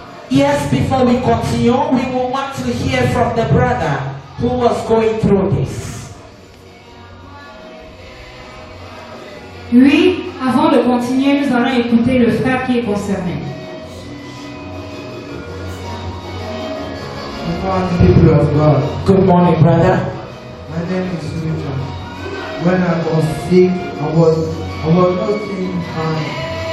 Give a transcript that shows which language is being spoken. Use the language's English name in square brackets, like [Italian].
[English] Yes, before we continue, we will want to hear from the brother who was going through this. [French] Oui, avant de continuer, nous allons écouter le frère qui est concerné. [English] Good morning, people of God. Good morning, brother. My name is Richard. When I was sick, I was not feeling fine.